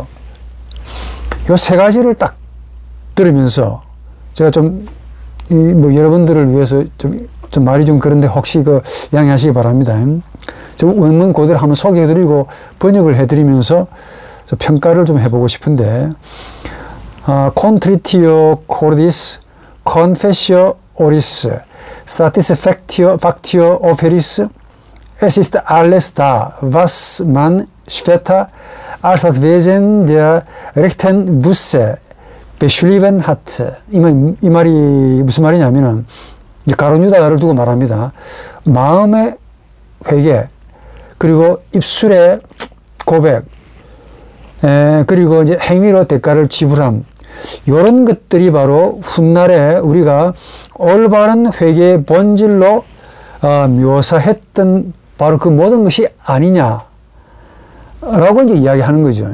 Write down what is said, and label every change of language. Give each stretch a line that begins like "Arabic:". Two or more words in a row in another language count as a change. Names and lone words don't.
Korean: 요 세 가지를 딱 들으면서 제가 좀 뭐 여러분들을 위해서 좀 말이 좀 그런데 혹시 양해하시기 바랍니다. 좀 원문 그대로 한번 소개해드리고 번역을 해드리면서 평가를 좀 해보고 싶은데,
Latin: Contritio cordis, confessio oris, satisfactio operis,
German: esist alles da, was man später als das Wesen der rechten Busse beschrieben hat.
Korean: 이 말이 무슨 말이냐면은, 가룟 유다를 두고 말합니다. 마음의 회개, 그리고 입술의 고백, 그리고 이제 행위로 대가를 지불함. 이런 것들이 바로 훗날에 우리가 올바른 회개의 본질로 묘사했던 바로 그 모든 것이 아니냐라고 이제 이야기하는 거죠.